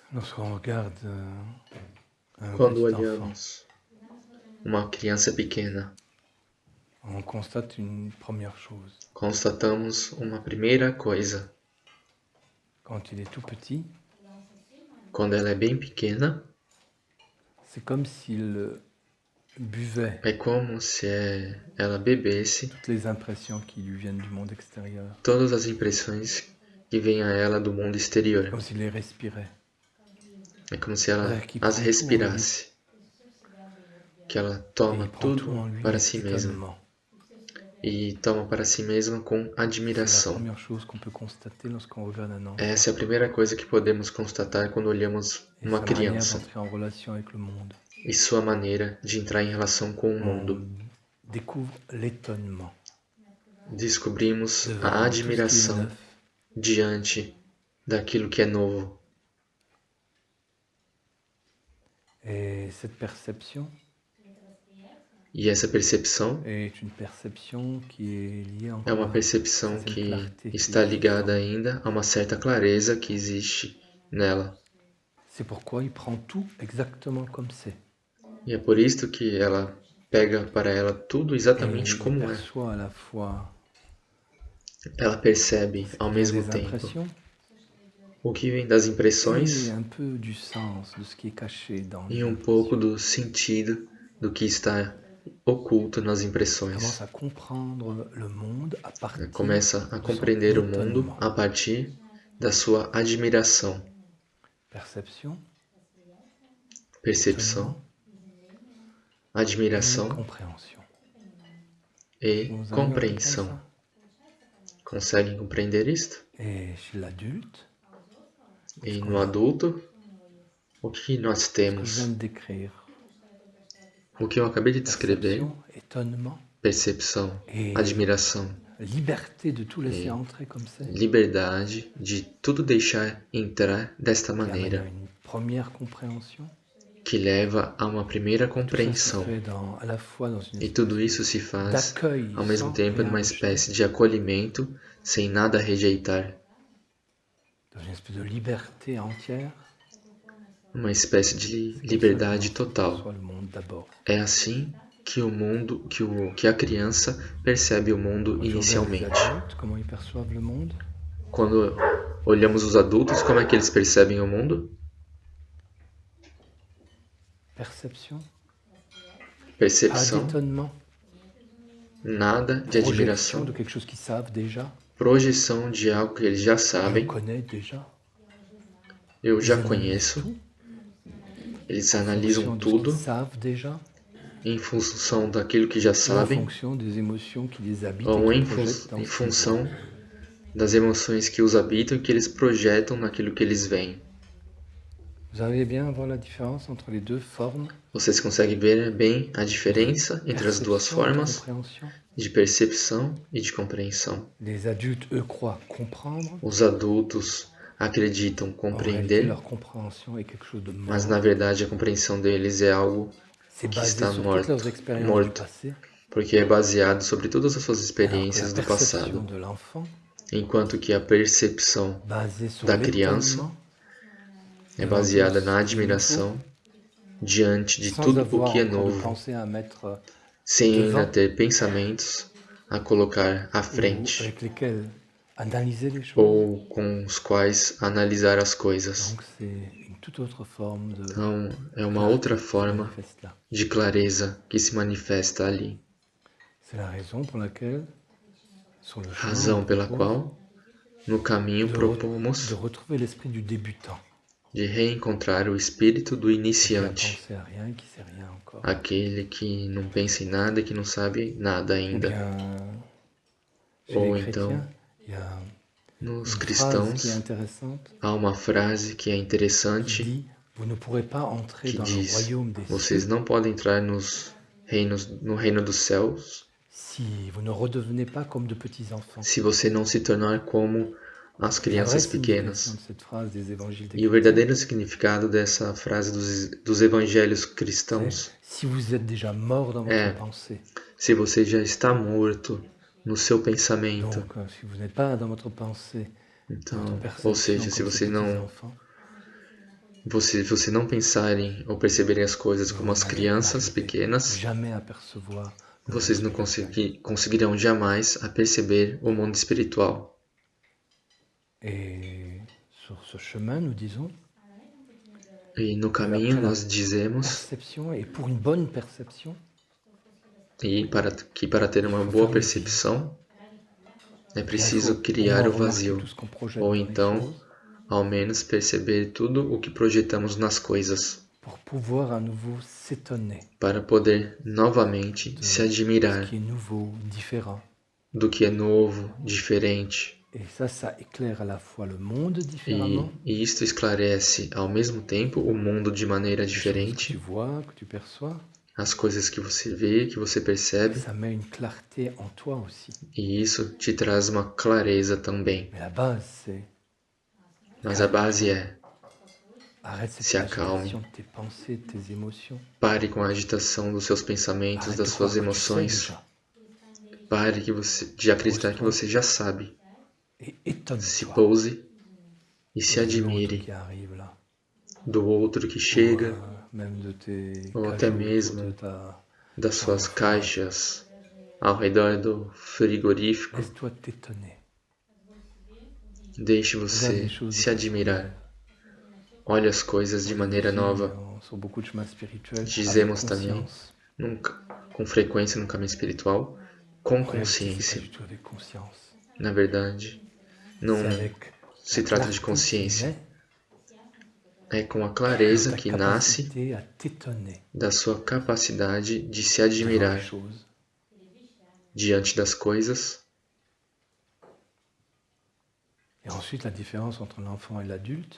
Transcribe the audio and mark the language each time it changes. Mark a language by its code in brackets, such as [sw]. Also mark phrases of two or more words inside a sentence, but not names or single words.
[fr] Lorsqu'on regarde un [pt] Quando [fr] petit enfant, [pt] olhamos uma criança pequena, [fr] on constate une première chose. [pt] constatamos uma primeira coisa. [fr] Quand il est tout petit, [pt] Quando ela é bem pequena, [fr] c'est comme s'il buvait [pt] é como se ela bebesse [fr] toutes les impressions qui lui viennent du monde extérieur, [pt] todas as impressões que vêm a ela do mundo exterior. [fr] comme s'il les respirait. [pt] É como se ela [fr] C'est-à-dire qu'il [pt] as [fr] prend tout en lui [pt] respirasse, que ela [fr] et [pt] toma [fr] il prend tout en [pt] tudo [fr] lui [pt] para [fr] avec [pt] si mesma [fr] étonnement. [pt] e toma para si mesma com [fr] C'est la [pt] admiração. [fr] première chose qu'on peut constater lorsqu'on regarde un enfant. [pt] Essa é a primeira coisa que podemos constatar quando olhamos [fr] Et [pt] uma [fr] sa manière [pt] criança [fr] d'entrer en relation avec le monde. [pt] e sua maneira de entrar em relação com o [fr] On [pt] mundo. [fr] découvre l'étonnement [pt] Descobrimos [fr] devant [pt] a [fr] tout ce qui est [pt] admiração [fr] neuf. [pt] diante daquilo que é novo. [fr] Et cette perception [pt] E essa percepção [fr] est une perception qui est liée [pt] é [fr] encore [pt] uma [fr] à [pt] percepção [fr] certaine [pt] que [fr] clarté qui [pt] está [fr] existe [pt] ligada [fr] en- [pt] ainda a uma certa clareza que existe nela. [fr] C'est pourquoi il prend tout exactement comme c'est. [pt] E é por isso que ela pega para ela tudo [fr] Et [pt] exatamente [fr] il [pt] como é. [fr] perçoit à la fois [pt] Ela percebe [fr] ce [pt] ao [fr] qui vient [pt] mesmo [fr] des [pt] tempo [fr] impressions [pt] o que vem das [fr] et [pt] impressões [fr] un peu du sens de ce qui est caché dans les [pt] e um pouco [fr] impressions. [pt] do sentido do que está oculto nas [fr] Il [pt] impressões. [fr] commence à comprendre le monde à partir [pt] Começa a [fr] de son [pt] compreender o mundo [fr] étonnement. [pt] a partir da sua admiração, [fr] Perception, [pt] percepção, [fr] étonnement et [pt] admiração [fr] compréhension. [pt] e [fr] Vous arrivez à comprendre [pt] compreensão. [fr] ça? [pt] Conseguem compreender isto? [fr] Et chez l'adulte, [pt] E no adulto, o que nós [fr] ce que je [pt] temos? [fr] viens de décrire, [pt] O que eu acabei de descrever, [fr] perception, étonnement [pt] percepção, [fr] et [pt] admiração, [fr] liberté de tout laisser entrer comme c'est, [pt] liberdade de tudo deixar entrar desta [fr] qui amène à [pt] maneira, [fr] une première compréhension. [pt] que leva a uma primeira [fr] Tout ça se [pt] compreensão. [fr] fait à la fois dans une [pt] E tudo isso se faz [fr] d'accueil [pt] ao mesmo [fr] sans [pt] tempo [fr] rien [pt] numa [fr] rejeter, [pt] espécie de acolhimento, sem nada rejeitar, [fr] dans une espèce de liberté entière. [pt] uma espécie de [fr] C'est comme ça [pt] liberdade [fr] que l'enfant [pt] total. [fr] perçoit le monde d'abord. [pt] É assim que o mundo, que a criança percebe o mundo [fr] Quand je regarde les [pt] inicialmente. [fr] adultes, comment ils perçoivent le monde, [pt] Quando olhamos os adultos, como é que eles percebem o mundo? [fr] perception, pas [pt] Percepção, [fr] d'étonnement, [pt] nada de [fr] projection [pt] admiração, [fr] de quelque chose qu'ils savent déjà, [pt] projeção de algo que eles já [fr] je [pt] sabem, [fr] connais déjà. [pt] eu [fr] Ils [pt] já [fr] analysent [pt] conheço, [fr] tout [pt] eles [fr] en [pt] analisam [fr] fonction de ce qu'ils [pt] tudo [fr] savent déjà, [pt] em função daquilo que já [fr] ou en [pt] sabem, [fr] fonction des émotions qui les habitent [pt] ou [fr] et [pt] em, [fr] qui projettent dans [pt] em [fr] ce qu'ils [pt] função [fr] voient. [pt] das emoções que os habitam e que eles projetam naquilo que eles veem. [fr] Vous arrivez bien à voir la différence entre les deux formes [pt] Vocês conseguem ver bem a diferença entre as duas [fr] perception et [pt] formas [fr] compréhension? [pt] de percepção e de compreensão. [fr] Les adultes, eux, croient comprendre. [pt] Os adultos acreditam [fr] En réalité, [pt] compreender, [fr] leur compréhension est quelque chose de [pt] mas [fr] mort. [pt] na verdade a compreensão deles é algo [fr] C'est [pt] que [fr] basé [pt] está [fr] sur toutes leurs [pt] morto, [fr] expériences du [pt] morto, [fr] passé, [pt] porque é baseado sobre todas as suas [fr] alors que [pt] experiências [fr] la [pt] do [fr] perception [pt] passado, [fr] de l'enfant, [pt] enquanto que a percepção [fr] basée sur [pt] da criança [fr] l'étonnement, [pt] é [fr] devant [pt] baseada [fr] tout [pt] na [fr] ce qui est [pt] admiração diante de [fr] sans [pt] tudo o [fr] avoir [pt] que é [fr] encore de [pt] novo, [fr] pensée à mettre [pt] sem ainda [fr] devant [pt] ter pensamentos a colocar à [fr] ou [pt] frente [fr] avec lesquels analyser les choses. [pt] ou com os quais analisar as coisas. [fr] Donc c'est une toute autre forme de [pt] Então, é uma [fr] clarté [pt] outra [fr] qui se [pt] forma [fr] manifeste là. [pt] de clareza que se manifesta ali. [fr] C'est la raison pour laquelle, sur le chemin, [pt] Razão [fr] on [pt] pela [fr] propose [pt] qual, no caminho, [fr] de [pt] propomos [fr] retrouver l'esprit du débutant, [pt] de reencontrar o espírito do [fr] qui a [pt] iniciante, [fr] pensé à rien, qui sait rien encore. [pt] aquele que não pensa em nada, que não sabe nada [fr] Ou [pt] ainda. [fr] bien, chez [pt] Ou [fr] les [pt] então, [fr] chrétiens, il y a [pt] nos [fr] une phrase qui est [pt] cristãos, [fr] intéressante [pt] há uma frase que é [fr] qui [pt] interessante, [fr] dit « Vous ne pourrez pas entrer [pt] que [fr] dans le [pt] diz: [fr] royaume des [pt] vocês [fr] cieux [pt] não podem entrar no reino dos céus [fr] si vous ne redevenez pas comme de petits enfants. » [pt] se você não se tornar como as [fr] La vraie [pt] crianças [fr] signification [pt] pequenas. [fr] de cette phrase des évangiles des [pt] E o [fr] chrétiens, [pt] verdadeiro significado dessa frase dos evangelhos [fr] c'est [pt] cristãos [fr] si vous êtes déjà mort dans votre pensée. [pt] se você já está morto no seu pensamento. [fr] Donc, si vous n'êtes pas dans votre pensée, [pt] Então, [fr] votre [pt] ou [fr] perception [pt] seja, se [fr] comme ces [pt] você [fr] petits [pt] não [fr] enfants, [pt] você não pensarem ou perceberem as coisas como as crianças pequenas, [fr] jamais apercevoir le [pt] vocês [fr] monde [pt] não [fr] spirituel. [pt] conseguirão jamais a perceber o mundo espiritual. [fr] Et sur ce chemin, nous disons [pt] E no [fr] que [pt] caminho [fr] après la [pt] nós dizemos [fr] perception, et pour une bonne perception, [pt] que para ter uma boa percepção é [fr] eh bien, il [pt] preciso [fr] faut au [pt] criar [fr] moins [pt] o [fr] remarquer [pt] vazio, [fr] tout ce qu'on projette [pt] ou [fr] dans les [pt] então, [fr] choses [pt] ao menos, perceber tudo o que projetamos nas coisas, [fr] pour pouvoir à nouveau s'étonner [pt] para poder novamente [fr] de [pt] se [fr] ce [pt] admirar [fr] qui est nouveau, différent. [pt] do que é novo, diferente. [fr] Et ça éclaire à la fois le monde différemment, [pt] E isto esclarece ao mesmo tempo o mundo de maneira [fr] les choses que tu [pt] diferente, [fr] vois, que tu perçois, [pt] as coisas que você vê, que você [fr] et [pt] percebe, [fr] ça met une clarté en toi aussi. [pt] e isso te traz uma clareza também. [fr] Mais la base, c'est [pt] Mas a base é: [fr] arrête [pt] se [fr] cette [pt] acalme, [fr] agitation de tes pensées, de tes émotions. [pt] pare com a agitação dos seus pensamentos, [fr] Arrête [pt] das [fr] de [pt] suas [fr] croire que tu sais [pt] emoções, [fr] déjà. [pt] pare de acreditar que [fr] Pose-toi [pt] você já sabe. [fr] et [pt] Se [fr] étonne-toi [pt] pose e se [fr] de l'autre [pt] admire [fr] qui arrive là. [pt] do outro que [fr] Ou [pt] chega, [fr] même de tes [pt] ou até [fr] cajots autour de [pt] mesmo [fr] ta [pt] das [fr] chambre [pt] suas [fr] froide. [pt] caixas ao redor do frigorífico. [fr] Laisse-toi t'étonner. [pt] Deixe [fr] Regarde les [pt] você [fr] choses de [pt] se [fr] façon [pt] admirar. [fr] nouvelle. [pt] Olhe as coisas de [fr] On dit [pt] maneira [fr] aussi, [pt] nova. [fr] sur beaucoup de chemins spirituels, avec [pt] Dizemos também, [fr] conscience. [pt] com frequência no caminho espiritual, com [fr] En réalité, c'est pas [pt] consciência. [fr] du tout avec conscience. [pt] Na verdade, não [fr] C'est avec [pt] se [fr] la [pt] trata de [fr] clarté qui [pt] consciência. [fr] naît [pt] É com a [fr] de [pt] clareza [fr] ta [pt] que nasce [fr] capacité à t'étonner [pt] da sua capacidade de se [fr] devant les [pt] admirar [fr] choses. [pt] diante das coisas. [fr] Et ensuite, la différence entre l'enfant et l'adulte.